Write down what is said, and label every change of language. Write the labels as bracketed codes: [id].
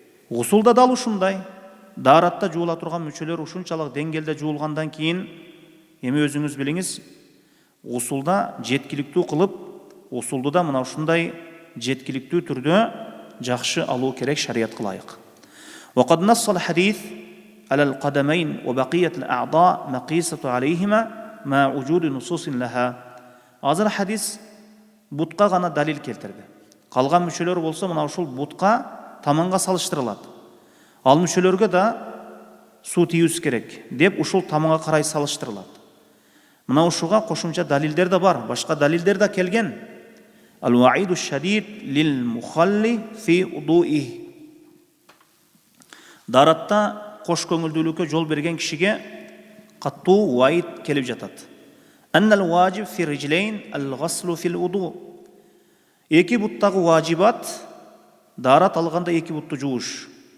[ky] Гусулда дал ушундай. Даратта жуула турган мүчөлөр ушунчалык деңгээлде жуулгандан кийин эми өзүңүз билиңиз, гусулда жеткиликтүү кылып, гусулду да мына ушундай жеткиликтүү түрдө жакшы алуу керек шариятка ылайык. [ar] وقد نص الحديث على القدمين وبقية الأعضاء مقيسة عليهما مع وجود نصوص لها. [ky] Азыр хадис бутка гана далил келтирди. Калган мүчөлөр болсо мына ушул бутка таманга салыштырылат. Ал мүчөлөргө да суу тийүүсү керек деп ушул таманга карай салыштырылат. Мына ушуга кошумча далилдер да бар, башка далилдер да келген. [ar] Ал-ваиду шадид лил мухалли фи удуи. [ky] Даратта кош көңүлдүүлүккө жол берген кишиге каттуу ваид келип жатат. [ar] Аннал ваджиб фи риджлейн ал-гъаслу фил уду. [ky] Эки буттагы ваджибат дарат алганда эки бутту жууш.